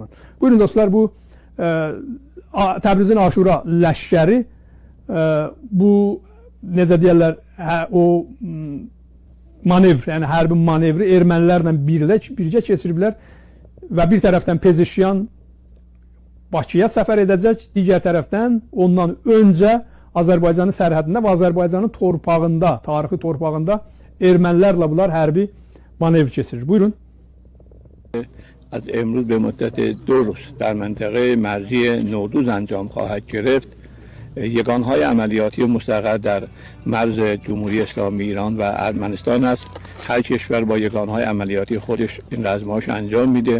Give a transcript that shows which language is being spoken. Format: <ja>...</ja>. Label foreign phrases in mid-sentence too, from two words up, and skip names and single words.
<az>Buyurun dostlar, bu Təbrizin Aşura ləşkəri bu, necə deyərlər, o manevr, yəni hərbi manevri ermənilərlə birgə keçiriblər və bir tərəfdən Pezeşkiyan Bakıya səfər edəcək, digər tərəfdən ondan öncə Azərbaycanın sərhədində və Azərbaycanın torpağında, tarixi torpağında ermənilərlə bunlar hərbi manevr keçirir. Buyurun.</az> <fa>از امروز به مدت 2 روز در منطقه مرزی نوروز انجام خواهد گرفت. یگانهای عملیاتی مستقر در مرز جمهوری اسلامی ایران و ارمنستان است. هر کشور با یگانهای عملیاتی خودش این رزمایش انجام میده.</fa>